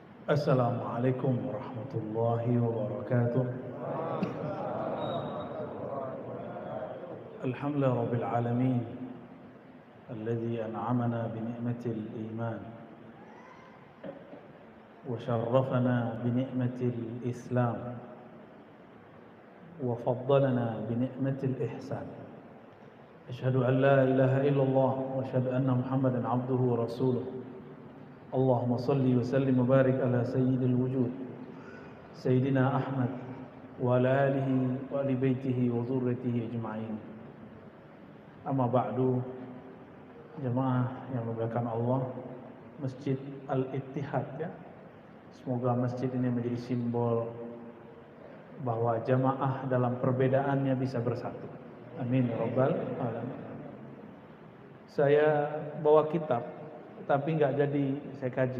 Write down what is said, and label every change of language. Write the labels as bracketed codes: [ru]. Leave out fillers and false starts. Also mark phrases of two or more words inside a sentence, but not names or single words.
[ar] السلام عليكم ورحمة الله وبركاته. الحمد لله رب العالمين الذي أنعمنا بنعمة الإيمان وشرفنا بنعمة الإسلام وفضلنا بنعمة الإحسان. أشهد أن لا إله إلا الله وأشهد أن محمدا عبده ورسوله. اللهم صل وسلم وبارك على سيد الوجود سيدنا أحمد وعلى آله وآل بيته وذريته أجمعين. أما بعد, [id] jemaah yang dimuliakan Allah, Masjid Al-Ittihad ya. Semoga masjid ini menjadi simbol bahwa jamaah dalam perbedaannya bisa bersatu. [ar] آمين يا رب العالمين. [id] Saya bawa kitab tapi nggak jadi saya kaji.